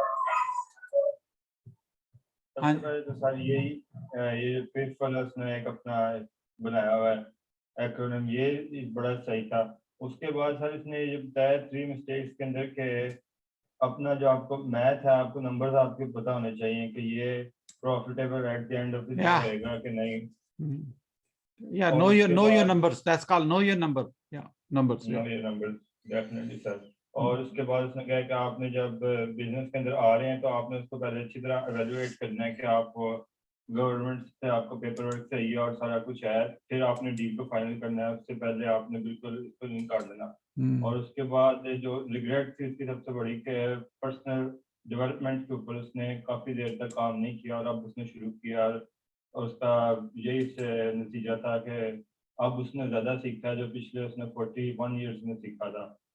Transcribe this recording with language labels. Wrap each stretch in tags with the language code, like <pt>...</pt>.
<hi>सबसे पहले तो सर यही ये पेजफुल उसने एक अपना बनाया हुआ है एक्रोनिम, ये बड़ा सही था। उसके बाद सर इसने ये बताया 3 मिस्टेक्स के अंदर के अपना जो आपको मैथ है, आपको नंबर्स आपके पता होने चाहिए कि ये</hi> <en>profitable at the end of the day</en> <hi>रहेगा कि नहीं।</hi> <en>Yeah, know your numbers. That's called know your number. Yeah, numbers. know your numbers, definitely sir.</en> <hi>और उसके बाद उसने कहा कि आपने जब बिजनेस के अंदर आ रहे हैं तो आपने उसको पहले अच्छी तरह एवेल्युएट करना है कि आप गवर्नमेंट से आपको पेपर वर्क चाहिए और सारा कुछ है, फिर आपने डील को फाइनल करना है, उससे पहले आपने बिल्कुल इसको नहीं काट देना। और उसके बाद जो रिग्रेट थी उसकी सबसे बड़ी कि पर्सनल डेवलपमेंट के ऊपर उसने काफ़ी देर तक काम नहीं किया, और अब उसने शुरू किया, और उसका यही से नतीजा था कि अब उसने ज़्यादा सीखा जो पिछले उसने 41 ईयर्स में सीखा था।</hi>